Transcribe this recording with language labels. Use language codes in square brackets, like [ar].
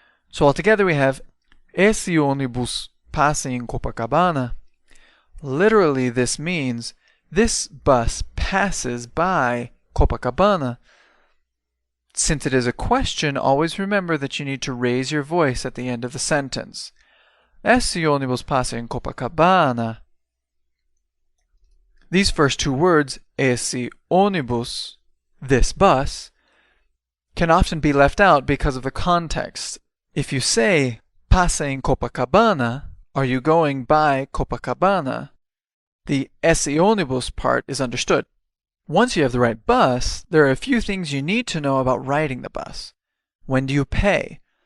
[en] So altogether we have [pt] esse ônibus passa em Copacabana. [en] Literally this means this bus passes by Copacabana. Since it is a question, always remember that you need to raise your voice at the end of the sentence. [pt] Esse ônibus passa em Copacabana. [en] These first two words, [pt] esse ônibus, [en] this bus, can often be left out because of the context. If you say, [pt] passa em Copacabana, [en] are you going by Copacabana? The [pt] esse ônibus [en] part is understood. Once you have the right bus, there are a few things you need to know about riding the bus. When do you pay?